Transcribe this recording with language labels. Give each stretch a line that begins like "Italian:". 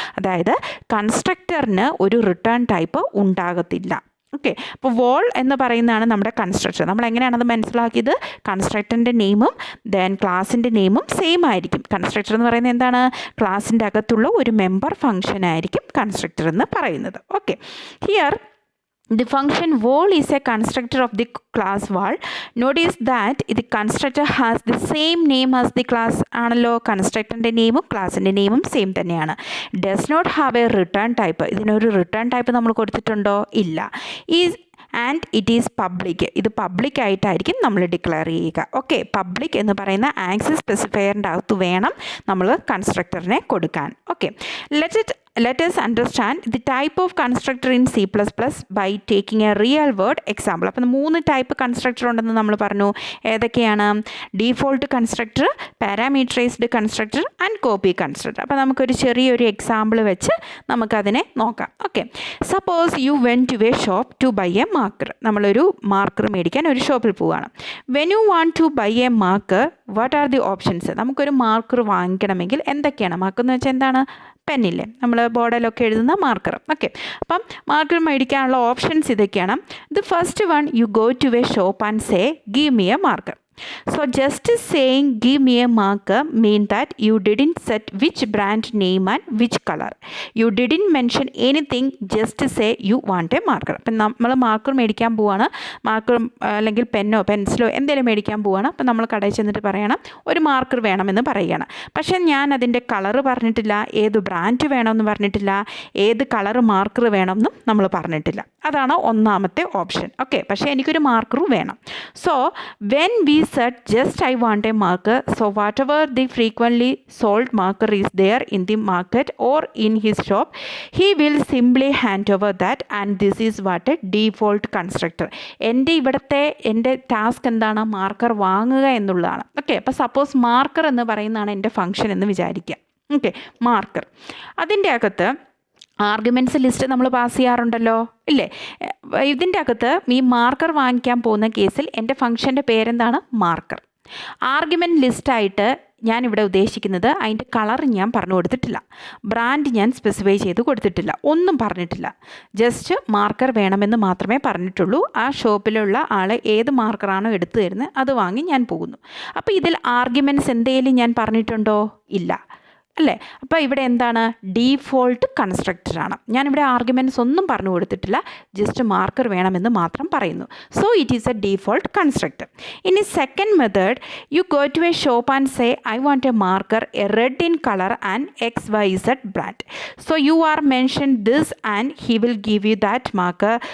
Malayalam: അതായത് കൺസ്ട്രക്ടറിന് ഒരു return type ഉണ്ടാകത്തില്ല. ഓക്കെ, അപ്പോൾ വോൾ എന്ന് പറയുന്നതാണ് നമ്മുടെ കൺസ്ട്രക്ടർ. നമ്മൾ എങ്ങനെയാണത് മനസ്സിലാക്കിയത്? കൺസ്ട്രക്ടറിൻ്റെ നെയിമും ദെൻ ക്ലാസിൻ്റെ നെയിമും സെയിം ആയിരിക്കും. കൺസ്ട്രക്ടർ എന്ന് പറയുന്നത് എന്താണ്? ക്ലാസിൻ്റെ അകത്തുള്ള ഒരു മെമ്പർ ഫംഗ്ഷൻ ആയിരിക്കും കൺസ്ട്രക്ടർ എന്ന് പറയുന്നത്.
English: Okay, here the function wall is a constructor of the class wall. Notice that the constructor has the same name as the class.
Malayalam: ആണല്ലോ, കൺസ്ട്രക്ടറിൻ്റെ നെയിമും ക്ലാസിൻ്റെ നെയിമും സെയിം തന്നെയാണ്.
English: Does not have a return type.
Malayalam: ഇതിനൊരു return type നമ്മൾ കൊടുത്തിട്ടുണ്ടോ? ഇല്ല.
English: Is and it is public.
Malayalam: ഇത് public ആയിട്ടായിരിക്കും നമ്മൾ ഡിക്ലെയർ ചെയ്യുക. ഓക്കെ, പബ്ലിക് എന്ന് പറയുന്ന ആക്സസ് സ്പെസിഫയറിൻ്റെ അകത്ത് വേണം നമ്മൾ കൺസ്ട്രക്ടറിനെ കൊടുക്കാൻ.
English: Okay, let us understand the type of constructor in C++ by taking a real world example.
Malayalam: അപ്പോൾ 3 ടൈപ്പ് കൺസ്ട്രക്ടർ ഉണ്ടെന്ന് നമ്മൾ പറഞ്ഞു. ഏതൊക്കെയാണ്?
English: Default constructor, parameterized constructor and copy constructor.
Malayalam: അപ്പോൾ നമുക്കൊരു ചെറിയൊരു എക്സാമ്പിൾ വെച്ച് നമുക്കതിനെ നോക്കാം.
English: Okay, suppose you went to a shop to buy a marker.
Malayalam: നമ്മളൊരു മാർക്കർ മേടിക്കാൻ ഒരു ഷോപ്പിൽ പോവുകയാണ്.
English: When you want to buy a marker, what are the options?
Malayalam: നമുക്കൊരു മാർക്കർ വാങ്ങിക്കണമെങ്കിൽ എന്തൊക്കെയാണ്? മാർക്കർ എന്ന് വെച്ചാൽ എന്താണ്? പെന്നില്ലേ, നമ്മൾ ബോർഡിലൊക്കെ എഴുതുന്ന മാർക്കർ. ഓക്കെ, അപ്പം മാർക്കർ മേടിക്കാനുള്ള ഓപ്ഷൻസ് ഇതൊക്കെയാണ്.
English: The first one, you go to a shop and say give me a marker. So just saying give me a marker mean that you didn't set which brand name and which color. You didn't mention anything, just say you want a marker.
Malayalam: അപ്പം നമ്മൾ marker മേടിക്കാൻ പോവാണ്, marker അല്ലെങ്കിൽ പെന്നോ പെൻസിലോ എന്തെങ്കിലും മേടിക്കാൻ പോവാണ്. അപ്പം നമ്മൾ കടയിൽ ചെന്നിട്ട് പറയണം ഒരു മാർക്കർ വേണമെന്ന് പറയുകയാണ്. പക്ഷേ ഞാൻ അതിൻ്റെ കളറ് പറഞ്ഞിട്ടില്ല, ഏത് ബ്രാൻഡ് വേണമെന്ന് പറഞ്ഞിട്ടില്ല, ഏത് കളർ മാർക്കർ വേണമെന്നും നമ്മൾ പറഞ്ഞിട്ടില്ല. അതാണ് ഒന്നാമത്തെ ഓപ്ഷൻ. ഓക്കെ, പക്ഷേ എനിക്കൊരു മാർക്കറും വേണം.
English: So when we said just I want a marker, so whatever the frequently sold marker is there in the market or in his shop, he will simply hand over that, and this is what a default constructor.
Malayalam: എൻ്റെ task എന്താണ്? Marker വാങ്ങുക എന്നുള്ളതാണ്. Okay, അപ്പോൾ suppose marker എന്ന് പറയുന്നതാണ് എൻ്റെ function എന്ന് വിചാരിക്കുക. ഓക്കെ, മാർക്കർ, അതിൻ്റെ അകത്ത് ആർഗ്യുമെൻറ്റ്സ് ലിസ്റ്റ് നമ്മൾ പാസ് ചെയ്യാറുണ്ടല്ലോ, ഇല്ലേ? ഇതിൻ്റെ അകത്ത് ഈ മാർക്കർ വാങ്ങിക്കാൻ പോകുന്ന കേസിൽ എൻ്റെ ഫംഗ്ഷൻ്റെ പേരെന്താണ്? മാർക്കർ. ആർഗ്യുമെൻറ്റ് ലിസ്റ്റായിട്ട് ഞാനിവിടെ ഉദ്ദേശിക്കുന്നത് അതിൻ്റെ കളർ ഞാൻ പറഞ്ഞു കൊടുത്തിട്ടില്ല, ബ്രാൻഡ് ഞാൻ സ്പെസിഫൈ ചെയ്ത് കൊടുത്തിട്ടില്ല, ഒന്നും പറഞ്ഞിട്ടില്ല. ജസ്റ്റ് മാർക്കർ വേണമെന്ന് മാത്രമേ പറഞ്ഞിട്ടുള്ളൂ. ആ ഷോപ്പിലുള്ള ആൾ ഏത് മാർക്കറാണോ എടുത്തു തരുന്നത് അത് വാങ്ങി ഞാൻ പോകുന്നു. അപ്പോൾ ഇതിൽ ആർഗ്യുമെൻറ്റ്സ് എന്തെങ്കിലും ഞാൻ പറഞ്ഞിട്ടുണ്ടോ? ഇല്ല അല്ലേ? അപ്പോൾ ഇവിടെ എന്താണ്? ഡീഫോൾട്ട് കൺസ്ട്രക്ടറാണ്. ഞാനിവിടെ ആർഗ്യുമെൻറ്റ്സ് ഒന്നും പറഞ്ഞു കൊടുത്തിട്ടില്ല, ജസ്റ്റ് മാർക്കർ വേണമെന്ന് മാത്രം പറയുന്നു.
English: So it is a default constructor. ഇനി second method, you go to a shop and say I want a marker a red in colour and XYZ brand. So you are mentioned this and he will give you that marker.